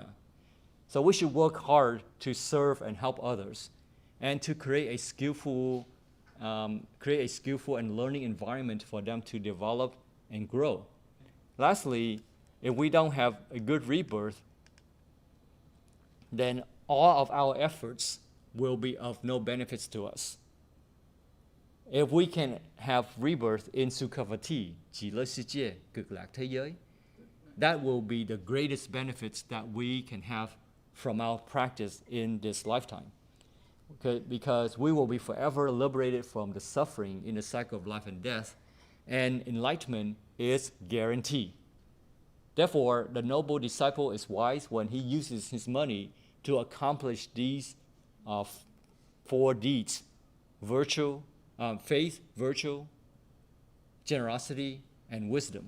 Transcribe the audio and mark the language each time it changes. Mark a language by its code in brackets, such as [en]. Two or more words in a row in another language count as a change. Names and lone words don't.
[en] So we should work hard to serve and help others, and to create a skillful and learning environment for them to develop and grow. Lastly, if we don't have a good rebirth, then all of our efforts will be of no benefits to us. If we can have rebirth in Sukhavati, [zh] 极乐世界, [vi] cực lạc thế giới, [en] that will be the greatest benefits that we can have from our practice in this lifetime. Okay, because we will be forever liberated from the suffering in the cycle of life and death, and enlightenment is guaranteed. Therefore, the noble disciple is wise when he uses his money to accomplish these 4 deeds: virtue, faith, virtue, generosity, and wisdom.